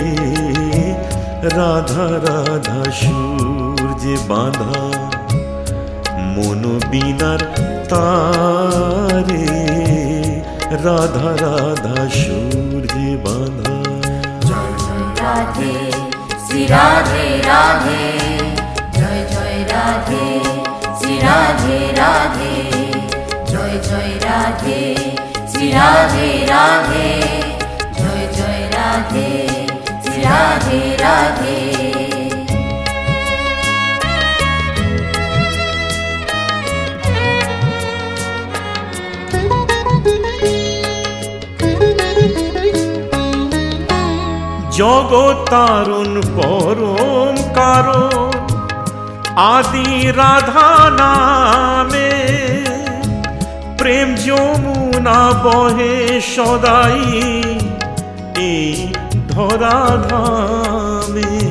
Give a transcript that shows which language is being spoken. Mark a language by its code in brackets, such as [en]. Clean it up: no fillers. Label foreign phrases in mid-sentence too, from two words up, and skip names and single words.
[bn] রাধা রাধা সূর্যে বাঁধা মনোবীণার তারে, রাধা রাধা সূর্যে বাঁধা। [hi] जय जय राधे श्री राधे राधे जय जय राधे श्री राधे राधे जय जय राधे श्री राधे राधे जय जय राधे श्री राधे राधे। [bn] জগৎ তারুণ পরম কারণ আদি রাধা নামে, প্রেম যমুনা বহে সদাই এই ধরা ধামে।